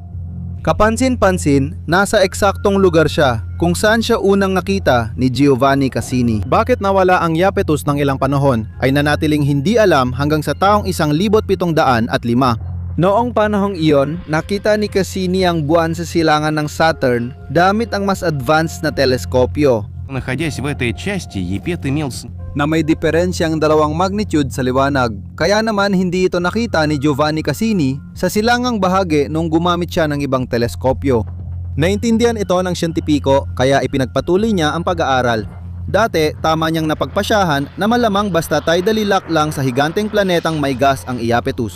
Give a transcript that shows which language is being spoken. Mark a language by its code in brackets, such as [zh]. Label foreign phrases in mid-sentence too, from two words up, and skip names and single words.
[tl] Kapansin-pansin, nasa eksaktong lugar siya kung saan siya unang nakita ni Giovanni Cassini. Bakit nawala ang Iapetus ng ilang panahon ay nanatiling hindi alam hanggang sa taong 1705. Noong panahong iyon, nakita ni Cassini ang buwan sa silangan ng Saturn gamit ang mas advanced na teleskopyo. [ru] Находясь в этой части, Епет имел [tl] Na may diferensyang dalawang magnitude sa liwanag. Kaya naman hindi ito nakita ni Giovanni Cassini sa silangang bahagi nung gumamit siya ng ibang teleskopyo. Naintindihan ito ng siyentipiko kaya ipinagpatuloy niya ang pag-aaral. Dati, tama niyang napagpasyahan na malamang basta [en] tidally locked [tl] lang sa higanteng planetang may gas ang Iapetus.